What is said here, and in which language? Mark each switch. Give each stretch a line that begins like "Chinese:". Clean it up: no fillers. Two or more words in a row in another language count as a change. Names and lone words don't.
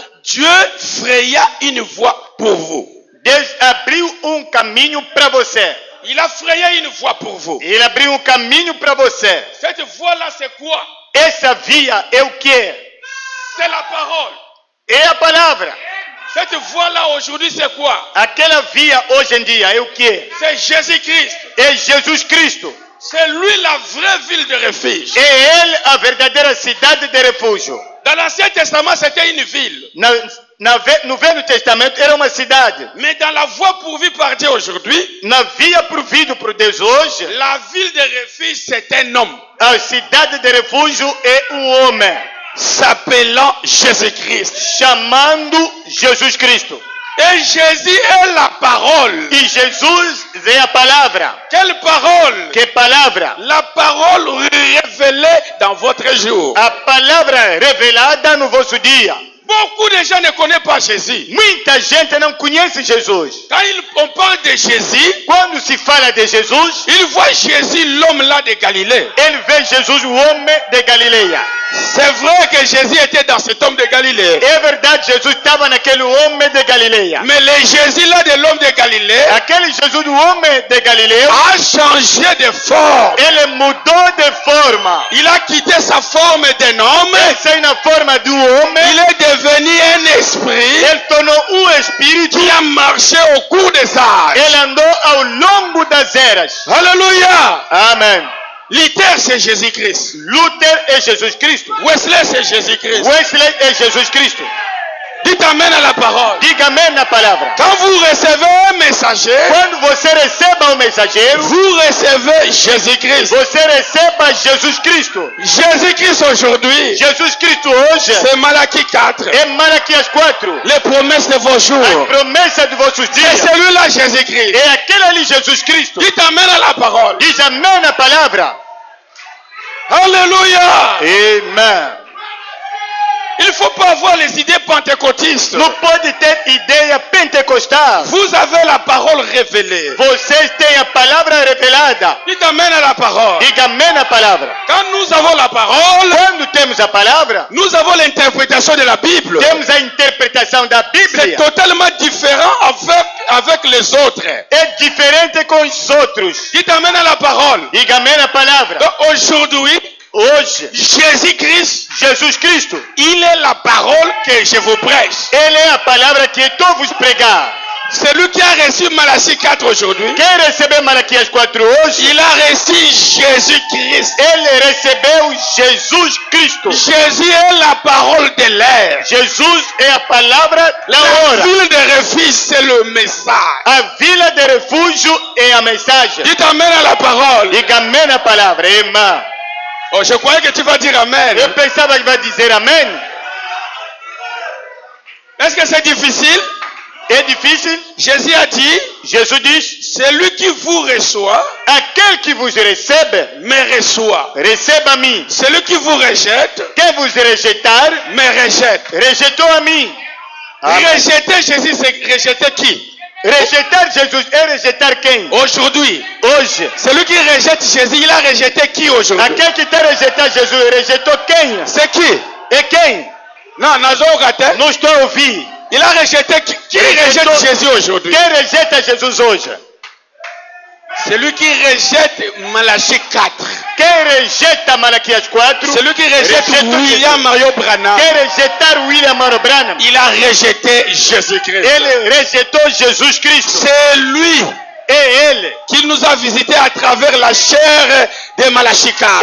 French: Dieu fraya une voie pour vous.
Portuguese: Deus abriu caminho para você.
French: Il a frayé une voie pour vous.
Portuguese: Ele abriu caminho para você.
French: Cette voie-là, c'est quoi?
Portuguese: Essa via é o quê?
French: C'est la parole.
Portuguese: É a palavra.
French: Cette voie-là, aujourd'hui, c'est quoi?
Portuguese: Aquela via hoje em dia é o quê?
French: C'est Jésus-Christ.
Portuguese: É Jesus Cristo.
French: C'est lui la vraie ville de refuge.
Portuguese: É Ele a verdadeira cidade de refúgio.
French: Dans l'Ancien Testament, c'était une ville.
Portuguese: No Velho Testamento era uma cidade.
French: Mais dans la voie pourvue par Dieu aujourd'hui,
Portuguese: Na via provido por Deus hoje,
French: la ville de refuge, c'est un homme
Portuguese: a cidade de refúgio é homem,
French: s'appelant Jésus-Christ.
Portuguese: chamando Jesus Cristo.
French: Et Jésus est la parole.
Portuguese: E Jesus é a palavra.
French: Quelle parole?
Portuguese: Que palavra?
French: La parole révélée dans votre jour.
Portuguese: A palavra revelada no vosso dia.
French: Beaucoup de gens ne connaissent pas Jésus.
Portuguese: Muita gente não conhece Jesus.
French: Quand on parle de Jésus,
Portuguese: Quando se fala de Jesus,
French: ils voient Jésus, l'homme là de Galilée.
Portuguese: ele vê Jesus, o homem de Galileia.
French: C'est vrai que Jésus était dans cet homme de Galilée.
Portuguese: É verdade, Jesus estava naquele homem de Galileia.
French: Mais le Jésus là de l'homme de Galilée
Portuguese: Aquele Jesus do homem de Galileu,
French: a changé de forme.
Portuguese: ele mudou de forma.
French: Il a quitté sa forme d'un homme.
Portuguese: Ele saiu na forma do homem.
French: Il est devenu un esprit
Portuguese: Ele tornou espírito.
French: qui a marché au cours des âges.
Portuguese: Ele andou ao longo das eras.
French: Alléluia.
Portuguese: Amém.
French: Luther, c'est Jésus-Christ.
Portuguese: Luther é Jesus Cristo.
French: Wesley, c'est Jésus-Christ.
Portuguese: Wesley é Jesus Cristo.
French: Dites amen à la parole.
Portuguese: Diga amém na palavra.
French: Quand vous recevez un messager,
Portuguese: Quando você receba o mensageiro,
French: vous recevez Jésus-Christ.
Portuguese: você receba Jesus Cristo.
French: Jésus-Christ aujourd'hui,
Portuguese: Jesus Cristo hoje
French: c'est Malachie 4.
Portuguese: é Malaquias 4.
French: Les promesses de vos
Portuguese: A
French: jours.
Portuguese: promessa de vossos
French: C'est
Portuguese: dias.
French: celui-là, Jésus-Christ.
Portuguese: É aquele ali, Jesus Cristo.
French: Dites amen à la parole.
Portuguese: Diz amém na palavra.
French: Alléluia.
Portuguese: Amen.
French: Il ne faut pas avoir les idées pentecôtistes.
Portuguese: Não pode ter ideia pentecostal.
French: Vous avez la parole révélée.
Portuguese: Vocês têm a palavra revelada.
French: Dites amen à la parole.
Portuguese: Diga amém na palavra.
French: Quand nous avons la parole,
Portuguese: Quando temos a palavra,
French: nous avons l'interprétation de la Bible.
Portuguese: temos a interpretação da
French: C'est
Portuguese: Bíblia.
French: totalement différent avec les autres.
Portuguese: É diferente com os outros.
French: Dites amen à la parole.
Portuguese: Diga amém na palavra.
French: Donc aujourd'hui,
Portuguese: Hoje,
French: Jésus-Christ,
Portuguese: Jesus Cristo,
French: il est la parole que je vous prêche.
Portuguese: Ele é a palavra que estou vos pregar.
French: Celui qui a reçu Malachie 4 aujourd'hui,
Portuguese: Quem recebeu Malaquias 4 hoje,
French: il a reçu Jésus-Christ.
Portuguese: ele recebeu Jesus Cristo.
French: Jésus est la parole de l'air.
Portuguese: Jesus é a palavra da
French: La
Portuguese: hora.
French: ville de refuge, c'est le message.
Portuguese: A vila de refúgio é a mensagem.
French: Dites amen à la parole.
Portuguese: Diga amém na palavra. Amém.
French: Oh, je croyais que tu vas dire amen.
Portuguese: Eu pensava que vai dizer amém.
French: Est-ce que c'est difficile?
Portuguese: É difícil.
French: Jésus a dit,
Portuguese: Jesus diz,
French: Celui qui vous reçoit,
Portuguese: Aquele que vous recebe,
French: me reçoit.
Portuguese: receba a mim.
French: Celui qui vous rejette,
Portuguese: Quem vos rejeitar,
French: me rejette.
Portuguese: rejeitou a mim. Amém.
French: Rejeter Jésus, c'est rejeter qui?
Portuguese: Rejeitar Jesus é rejeitar quem?
French: Aujourd'hui.
Portuguese: Hoje.
French: Celui qui rejette Jésus, il a rejeté qui aujourd'hui?
Portuguese: Aquele que está rejeitando Jesus, rejeitou quem?
French: C'est qui?
Portuguese: E quem?
French: Non, Nazogate.
Portuguese: Não estou a ouvir.
French: Il a rejeté qui? Qui rejette Jésus aujourd'hui?
Portuguese: Quem rejeita Jesus hoje?
French: Celui qui rejette Malachie 4.
Portuguese: Quem rejeita Malaquias 4?
French: Celui qui rejette
Portuguese: Rejetou William Mario Branham. Quem rejeitar William Morrow Branham?
French: Il a rejeté Jésus-Christ.
Portuguese: Ele rejeitou Jesus Cristo.
French: C'est lui
Portuguese: É ele.
French: qui nous a visités à travers la chair de Malachie 4.